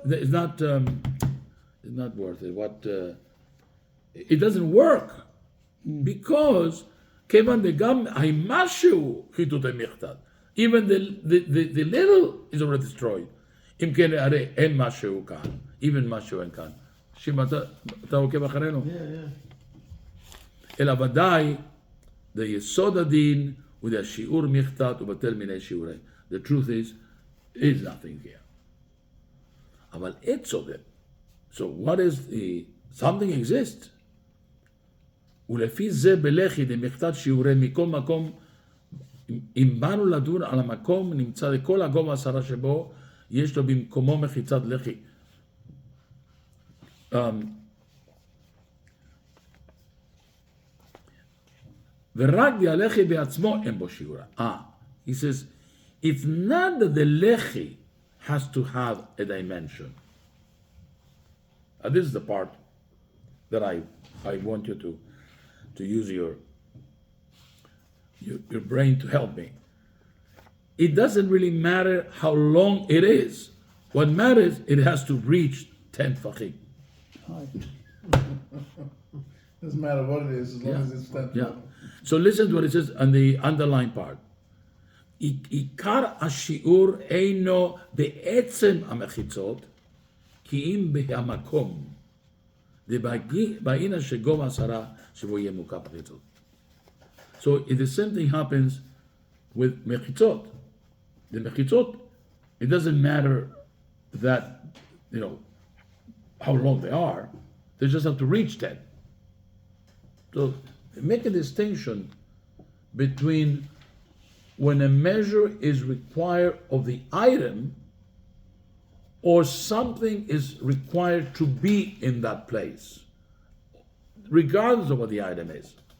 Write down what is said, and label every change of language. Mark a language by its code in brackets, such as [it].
[en] It's not worth it. It doesn't work because even the little is already destroyed. Even [he] משהו אין כאן. שמע, אתה עוקב אחרינו? אלא ודאי, יסוד הדין והשיעור מכתת ובטל מיני שיעורי. [en] The truth is nothing here. [he] אבל את צודק. [en] So what is something exists. [he] ולפי זה בלחי דמכתת שיעורי מכל מקום, אם באנו לדון על המקום, נמצא לכל הגובה 10 שבו, יש לו במקומו מחיצת לחי. ורק הלחי בעצמו אין בו שיעורה. [en] He says, it's not that the lechi has to have a dimension. This is the part that I want you to use your brain to help me. it doesn't really matter how long it is. What matters, it has to reach 10 tefachim. Hi. Doesn't matter what it is, as long as it's 10 Yeah. So listen to what it says on the underlined part. [he] עיקר השיעור אינו בעצם המחיצות, כי אם בהמקום דבעינה שגובה 10 שבו יהיה מוקף מחיצות. [en] So the same thing happens with mechitzot. The mechitzot, it doesn't matter that, how long they are. They just have to reach 10. So make a distinction between when a measure is required of the item or something is required to be in that place, regardless of what the item is.